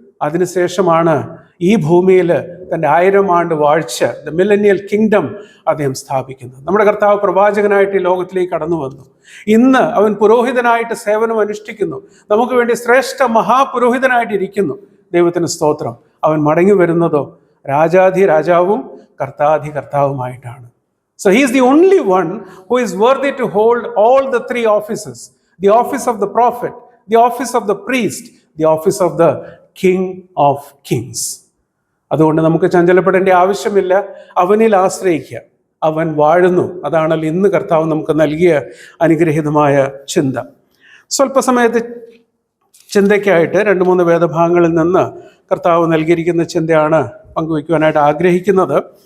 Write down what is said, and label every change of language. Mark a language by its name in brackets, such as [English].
[Malayalam] അതിനുശേഷമാണ് ഈ ഭൂമിയിൽ തൻ്റെ 1000 ആണ്ട് വാഴ്ച, [English] the millennial kingdom, [Malayalam] അദ്ദേഹം സ്ഥാപിക്കുന്നത്. നമ്മുടെ കർത്താവ് പ്രവാചകനായിട്ട് ഈ ലോകത്തിലേക്ക് കടന്നു വന്നു. ഇന്ന് അവൻ പുരോഹിതനായിട്ട് സേവനം അനുഷ്ഠിക്കുന്നു. നമുക്ക് വേണ്ടി ശ്രേഷ്ഠ മഹാപുരോഹിതനായിട്ട് ഇരിക്കുന്നു. ദൈവത്തിന് സ്തോത്രം. അവൻ മടങ്ങി വരുന്നതോ രാജാധി രാജാവും കർത്താധി കർത്താവുമായിട്ടാണ്. [English] So he is the only one who is worthy to hold all the 3 offices: the office of the prophet, the office of the priest, the office of the king of kings. [Malayalam] അതുകൊണ്ട് നമുക്ക് ചഞ്ചലപ്പെടേണ്ട ആവശ്യമില്ല. അവനിൽ ആശ്രയിക്കുക. അവൻ വാഴുന്നു. അതാണല്ലോ ഇന്ന് കർത്താവ് നമുക്ക് നൽകിയ അനുഗ്രഹീതമായ ചിന്ത. സ്വല്പസമയത്ത് ചിന്തയ്ക്കായിട്ട് 2-3 വേദഭാഗങ്ങളിൽ നിന്ന് കർത്താവ് നൽകിയിരിക്കുന്ന ചിന്തയാണ് പങ്കുവയ്ക്കുവാനായിട്ട് ആഗ്രഹിക്കുന്നത്.